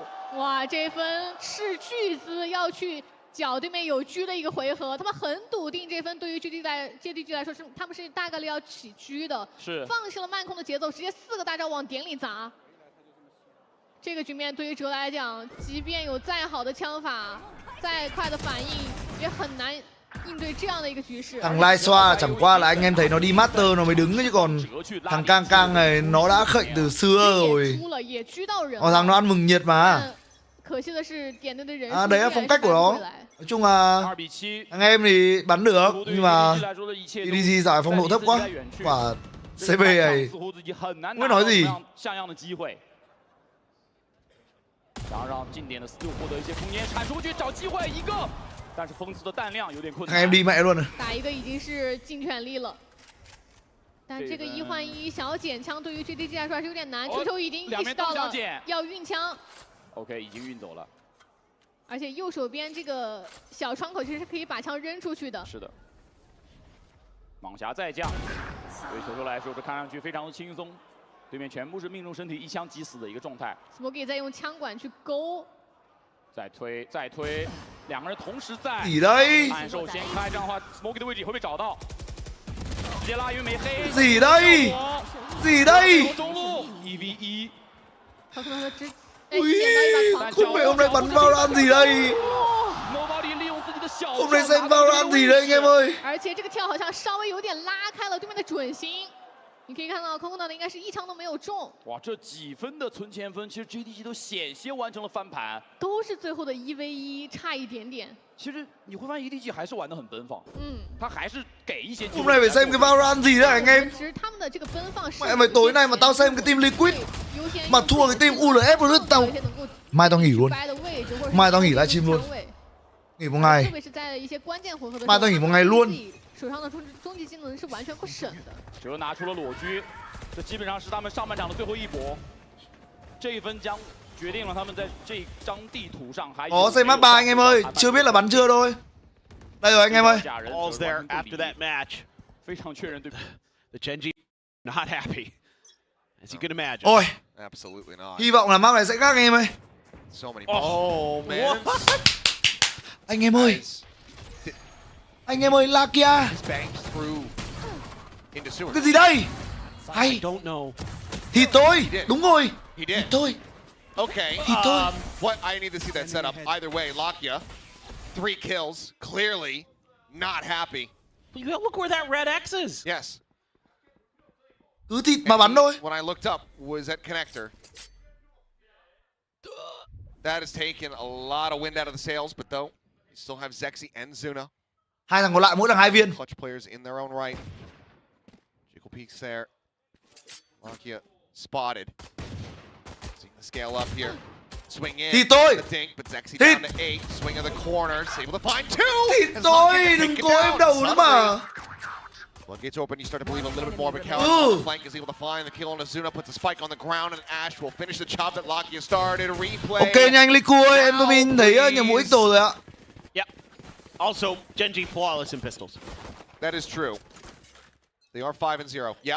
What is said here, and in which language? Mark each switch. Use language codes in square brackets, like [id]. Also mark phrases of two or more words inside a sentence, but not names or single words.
[zh] 哇，这分斥巨资要去缴对面有狙的一个回合，他们很笃定这分对于 GEN.G 来说是他们是大概率要起狙的，是放弃了慢控的节奏，直接4个大招往点里砸。 这个局面对于哲来讲，即便有再好的枪法， 再快的反应也很难应对这样的一个局势。 [vi] Thằng Lai Xoa chẳng qua là anh em thấy nó đi master nó mới đứng chứ còn thằng Kang Kang này nó đã khệnh từ xưa rồi. [zh] 出了也狙到人 [vi] Thằng nó ăn mừng nhiệt mà. [zh] 可惜的是点队的人 [vi] Đấy là phong cách của nó. Nói chung là anh em thì bắn được nhưng mà EDG giải phong độ thấp quá. Quả CB này không biết nói gì. [zh] 想让近点的思路获得一些空间，铲出去找机会一个，但是风刺的弹量有点困 [vi] Thằng [zh] 难。 [vi] em đi mẹ luôn rồi. [zh] 打一个已经是尽全力了。但这个1换1想要捡枪，对于 GDG 来说还是有点难。球球已经意识到了要运枪。 OK， 已经运走了。而且右手边这个小窗口其实是可以把枪扔出去的。是的。蟒侠再降，对球球来说这看上去非常的轻松，对面全部是命中身体，一枪即死的一个状态。 Smokey 在用枪管去勾。再推，再推，两个人同时在。暗兽先开，这样的话 ，Smokey 的位置也会被找到。直接拉晕没黑。 [vi] gì đây? Gì đây? [zh] 中路1v1。 [vi] Ui, không phải hôm nay bắn Valorant gì đây? Hôm nay xem Valorant gì đây anh em ơi? [zh] 而且这个跳好像稍微有点拉开了对面的准心。你可以看到 KOKO 的应该是一枪都没有中。哇，这几分的存钱分，其实 GDG 都险些完成了翻盘，都是最后的1v1，差一点点。其实你会发现 EDG 还是玩得很奔放，他还是给一些。 [vi] Hôm nay phải xem cái Valorant gì đấy anh em? [zh] 其实他们的这个奔放是。 [vi] Mẹ mày tối nay mà tao xem cái team Liquid mà thua cái team ULF rồi tao mai tao nghỉ luôn. Mai tao nghỉ livestream luôn. Nghỉ một ngày. [zh] 特别是在一些关键回合的时候。 [vi] Mai tao nghỉ một ngày luôn. [zh] 手上的终极技能是完全不省的。哲拿出了裸狙，这基本上是他们上半场的最后一搏。这一分将决定了他们在这张地图上还。 [vi] Có xây map 3 anh em ơi, chưa biết là bắn chưa thôi. Đây rồi anh em ơi. [en] All's there after that match. [zh] 非常确认对。 [en] The GEN.G not happy, as you can imagine. [vi] Ôi. [en] Absolutely not. [vi] Hy vọng là map này sẽ khác anh em ơi. [en] So many. Oh man. [vi] Anh em ơi. Anh em ơi, Lakia. Cái gì đây? Hay. Thì tôi, đúng rồi. Thì tôi. [en] Okay. [vi] Thì tôi. [en] What I need to see that setup. Either way, Lakia, 3 kills. Clearly not happy. Look where that red X is. Yes. [vi] Cứ thịt mà bắn thôi. [en] When I looked up, was at connector. That has taken a lot of wind out of the sails, but though, you still have Zexy and Zuna. [vi] Hai thằng còn lại mỗi thằng 2 viên. [en] Clutch players in their own right. Jiggle peeks there. Lakia spotted. Seeing the scale up here. Swing in. [vi] Thì tôi. [en] The dink, but Zexy down to 8. Swing of the corners. Able to find 2. [vi] Thì tôi, đừng có em đầu nữa mà. [en] Floodgates open, you start to believe a little bit more, but Callan flank is able to find the kill on Azuna, puts a spike on the ground, and Ash will finish the job that Lakia started. Replay. [vi] Ok nha anh Liku ơi, em tôi thấy nhiều mũi tổ rồi ạ. [en] Also, GEN.G flawless in pistols. That is true. They are 5-0. Yep.